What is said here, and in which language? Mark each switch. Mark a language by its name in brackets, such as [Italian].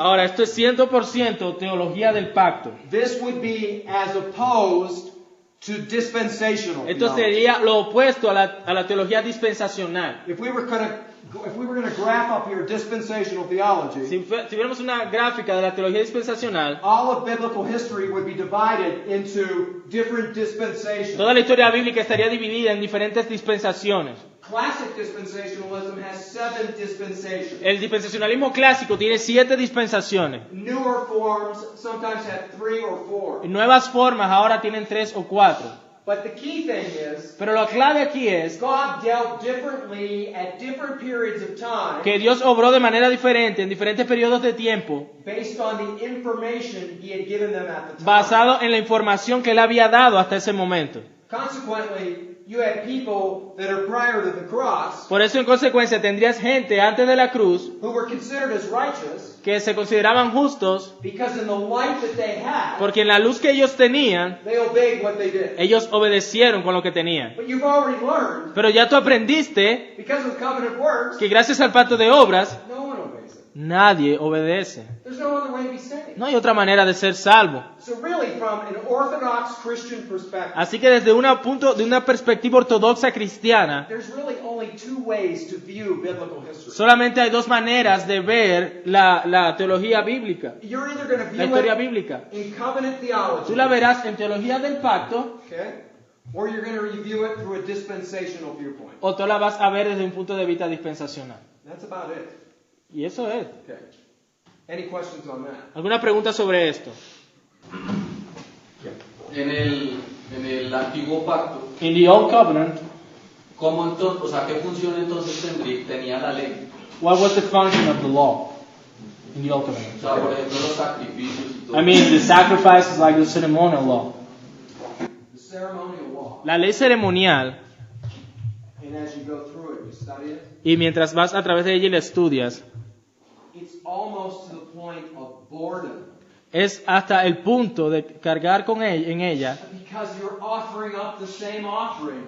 [Spanish] Ahora, esto es 100% teología del pacto. [English] This would be as opposed to dispensational [Spanish] Esto [English] theology. [Spanish] sería lo opuesto a la teología dispensacional. [English] If we were going to graph up here dispensational theology, [Spanish] Si tuviéramos una gráfica de la teología dispensacional, [English] all of biblical history would be divided into different dispensations. [Spanish] toda la historia bíblica estaría dividida en diferentes dispensaciones. [English] Classic dispensationalism has 7 dispensations. [Spanish] El dispensacionalismo clásico tiene 7 dispensaciones. [English] Newer forms sometimes have 3 or 4. [Spanish] Nuevas formas ahora tienen 3 o 4. [English] But the key thing is, [Spanish] Pero la clave aquí es [English] God dealt differently at different periods of time [Spanish] que Dios obró de manera diferente en diferentes periodos de tiempo, [English] based on the information He had given them at the time. [Spanish] basado en la información que Él había dado hasta ese momento. [English] Consequently, you had people that are prior to the cross [Spanish] Por eso, en consecuencia, tendrías gente antes de la cruz [English] who were considered as righteous [Spanish] que se consideraban justos [English] because in the light that they had, [Spanish] porque en la luz que ellos tenían, [English] they obeyed what they did. [Spanish] ellos obedecieron con lo que tenían. [English] But you've already learned, [Spanish] Pero ya tú aprendiste [English] because of covenant works, [Spanish] que gracias al pacto de obras, [English] no one obeys it. [Spanish] nadie obedece. [English] There's no other way to be saved. [Spanish] No hay otra manera de ser salvo. [English] So really, from an Orthodox Christian perspective, [Spanish] Así que desde de una perspectiva ortodoxa cristiana, [English] there's really only 2 ways to view biblical history. [Spanish] solamente hay 2 maneras de ver la teología bíblica, [English] You're either going to [Spanish] la [English] view [Spanish] historia [English] it [Spanish] bíblica. [English] in covenant theology, [Spanish] Tú la verás en teología del pacto [English] okay, or you're going to review it through a dispensational viewpoint. [Spanish] o tú la vas a ver desde un punto de vista dispensacional. [English] That's about it. [Spanish] Y eso es. [English] Okay. Any questions on that? [Spanish] ¿Alguna pregunta sobre esto? En el antiguo pacto, [English] In the Old Covenant, [Spanish] ¿cómo entonces, o sea, qué función entonces tenía la ley? [English] what was the function of the law in the Old Covenant? [Spanish] O sea, por ejemplo, los sacrificios y todo. [English] I mean, the sacrifice is like the ceremonial law. The ceremonial law, [Spanish] La ley ceremonial, [English] and as you go through it, you study it, [Spanish] y mientras vas a través de ella y la estudias, [English] it's almost to the point of boredom. [Spanish] es hasta el punto de cargar en ella, [English] Because you're offering up the same offering